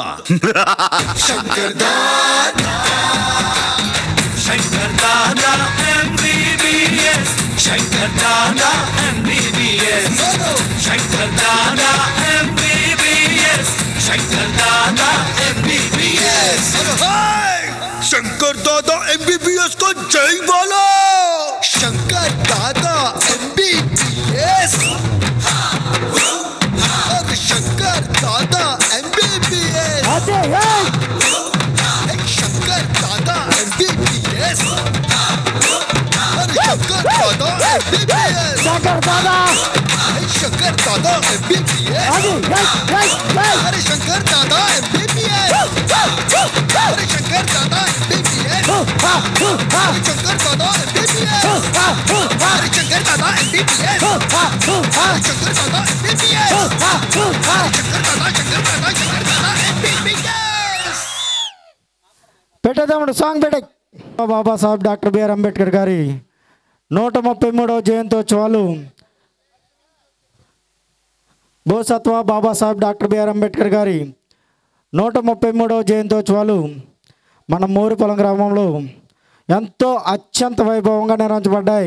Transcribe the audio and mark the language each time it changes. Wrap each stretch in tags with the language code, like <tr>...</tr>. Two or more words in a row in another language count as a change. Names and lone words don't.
<te>శంకర్ దాదా శంకర్ దాదా MBBS శంకర్ దాదా MBBS శంకర్ దాదా MBBS శంకర్ దాదా MBBS</te> <hi>शंकर दादा MBBS को जय बोलो शंकर दादा MBBS शंकर दादा MBBS शंकर दादा MBBS शंकर दादा MBBS शंकर दादा शंकर दादा MBBS अरे शंकर दादा MBBS अरे शंकर दादा MBBS अरे शंकर दादा MBBS अरे शंकर दादा MBBS अरे शंकर दादा MBBS शंकर दादा MBBS</hi> <te>పెట్టేదాముడు సాంగ్ పెట్టే బాబాసాహెబ్ డాక్టర్ బిఆర్ అంబేద్కర్ గారి 133వ జయంతోత్సవాలు బోసత్వ బాబాసాహెబ్ డాక్టర్ బిఆర్ అంబేద్కర్ గారి 133వ జయంతోత్సవాలు మన మోరుపొలం గ్రామంలో ఎంతో అత్యంత వైభవంగా నిర్వహించబడ్డాయి.</te>